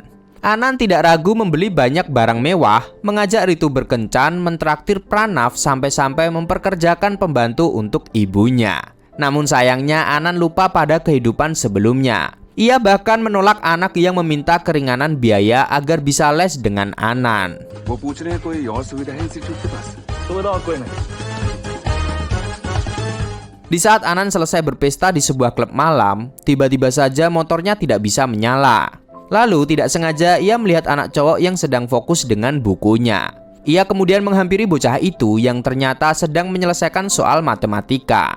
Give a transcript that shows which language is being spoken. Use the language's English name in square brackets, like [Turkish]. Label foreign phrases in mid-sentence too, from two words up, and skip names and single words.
[Indonesian] Anan tidak ragu membeli banyak barang mewah, mengajak Ritu berkencan, mentraktir Pranav sampai-sampai memperkerjakan pembantu untuk ibunya. Namun sayangnya Anan lupa pada kehidupan sebelumnya. Ia bahkan menolak anak yang meminta keringanan biaya agar bisa les dengan Anan. [Hindi] वो पूछ रहे हैं कोई और सुविधा है इंस्टीट्यूट के पास? सुविधा और कोई नहीं. [Indonesian] Di saat Anan selesai berpesta di sebuah klub malam, tiba-tiba saja motornya tidak bisa menyala. Lalu tidak sengaja ia melihat anak cowok yang sedang fokus dengan bukunya. Ia kemudian menghampiri bocah itu yang ternyata sedang menyelesaikan soal matematika.